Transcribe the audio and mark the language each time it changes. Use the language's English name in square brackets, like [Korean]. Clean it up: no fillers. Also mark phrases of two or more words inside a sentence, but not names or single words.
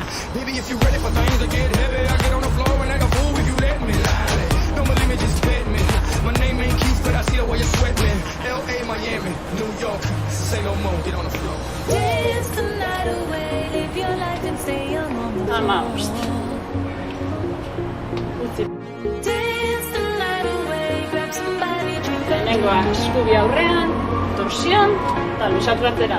[English] Baby, if you ready for things to get heavy, I get on the floor and act a fool if you let me. Lie. Don't believe me, just bet me. My name ain't Keith, but I see the way you sweat me. L.A., Miami, New York. Say no more, get on the floor. Dance the night away, live your life and stay young on the floor. [Basque] Amabost. Utzi. [English] Dance the night away, grab somebody, drink a [Basque] Lehenengoa eskubi aurrean, torsion, eta lusatu atzera.